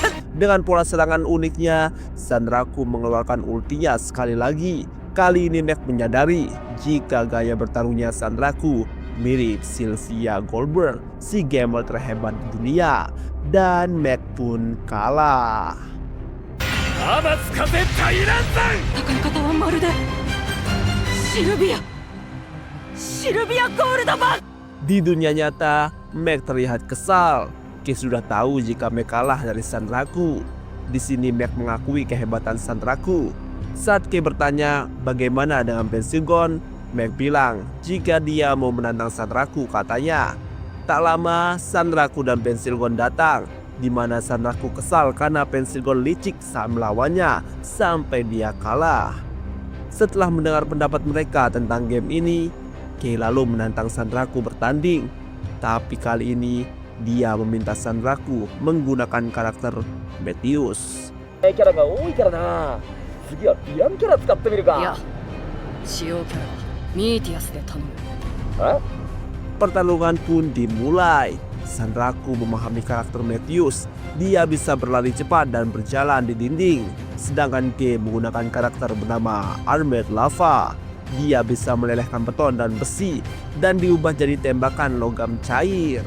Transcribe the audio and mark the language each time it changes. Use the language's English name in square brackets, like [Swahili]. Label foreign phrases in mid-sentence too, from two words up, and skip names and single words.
[Indonesian] Dengan pola serangan uniknya, Sanraku mengeluarkan ultinya sekali lagi. Kali ini Mac menyadari jika gaya bertarungnya Sanraku mirip Sylvia Goldberg, si gamer terhebat di dunia. Dan Mac pun kalah. [Japanese] 天津風大乱山。戦い方はまるでシルビアゴールドマン。 [Indonesian] Di dunia nyata, Mac terlihat kesal. Kei sudah tahu jika Mac kalah dari Sanraku. Di sini Mac mengakui kehebatan Sanraku. Saat Kei bertanya bagaimana dengan Pensilgon, Mac bilang jika dia mau menantang Sanraku katanya. Tak lama Sanraku dan Pensilgon datang, di mana Sanraku kesal karena Pensilgon licik saat melawannya sampai dia kalah. Setelah mendengar pendapat mereka tentang game ini, Kei lalu menantang Sanraku bertanding. Tapi kali ini dia meminta Sanraku menggunakan karakter Meteus. [Japanese] キャラが多いからな。次はヴィランキャラ使ってみるか。いや、使用キャラはミーティアスで頼む。 [Indonesian] Pertarungan pun dimulai. Sanraku memahami karakter Meteus. Dia bisa berlari cepat dan berjalan di dinding. Sedangkan Kei menggunakan karakter bernama Armored Lava. Dia bisa melelehkan beton dan besi dan diubah jadi tembakan logam cair.